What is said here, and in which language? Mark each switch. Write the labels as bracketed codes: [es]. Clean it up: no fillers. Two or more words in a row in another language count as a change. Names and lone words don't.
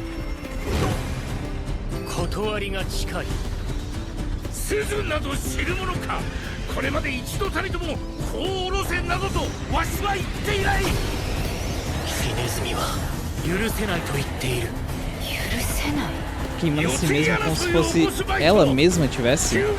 [ja] 断りが近い鈴など知るものかこれまで一度たりとも子を下ろせなどとわしは言っていないひねずみは許せないと言っている許せない [pt] Queimando a si mesma como se fosse ela mesma tivesse.